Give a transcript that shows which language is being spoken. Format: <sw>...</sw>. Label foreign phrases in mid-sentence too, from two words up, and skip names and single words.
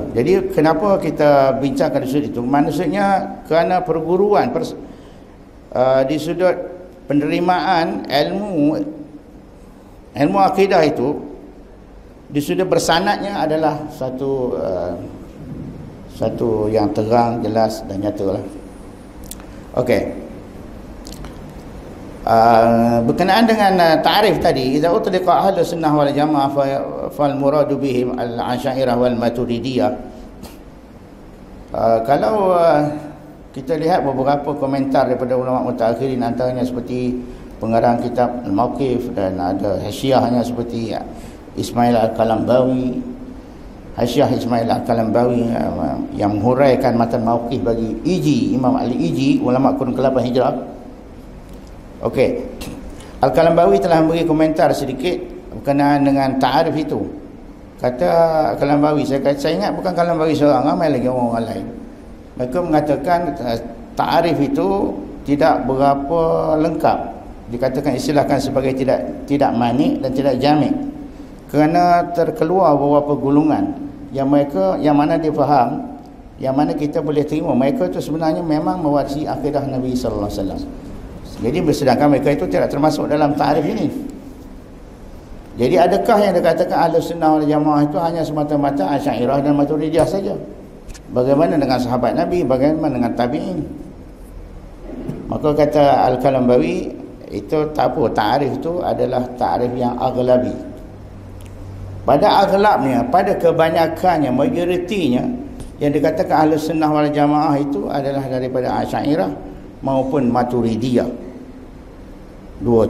<ms>Jadi kenapa kita bincangkan di sudut itu? Maksudnya kerana perguruan di sudut penerimaan ilmu akidah itu di sudut bersanadnya adalah satu yang terang, jelas dan nyata lah. Okey. Berkenaan dengan ta'rif tadi,</ms> <ar>إذا أطلق أهل السنة والجماعة فالمراد بهم الأشعرية والماتريدية.</ar> <ms>Kalau kita lihat beberapa komentar daripada ulama mutaakhirin, antaranya seperti pengarang kitab Al-Mawqif, dan ada hasyiahnya seperti Ismail Al-Kalambawi, Hasyiah Ismail Al-Kalambawi yang menghuraikan matan Mawqif bagi Iji, Imam Ali Iji, ulama kurun ke-8 Hijrah. Okey. Al-Kalambawi telah memberi komentar sedikit berkenaan dengan ta'arif itu. Kata Al-Kalambawi, saya ingat bukan Kalambawi seorang, ramai lagi orang lain. Mereka mengatakan ta'arif itu tidak berapa lengkap. Dikatakan, istilahkan sebagai tidak manik dan tidak jamik. Kerana terkeluar beberapa golongan yang mana dia faham, yang mana kita boleh terima mereka itu sebenarnya memang mewarisi akidah Nabi</ms> <ar>صلى الله عليه وسلم.</ar> <ms>Jadi sedangkan mereka itu tidak termasuk dalam ta'rif ini. Jadi adakah yang dikatakan Ahlussunnah wal Jamaah itu hanya semata-mata Asy'ariyah dan Maturidiyah saja? Bagaimana dengan sahabat Nabi, bagaimana dengan tabi'in? Maka kata Al-Kalambawi, itu tak apa, ta'rif itu adalah ta'rif yang aghlabi. Pada aghlabnya, pada kebanyakannya, majoritinya, yang dikatakan Ahlussunnah wal Jamaah itu adalah daripada Asy'ariyah maupun Maturidiyah. Dua tu.</ms>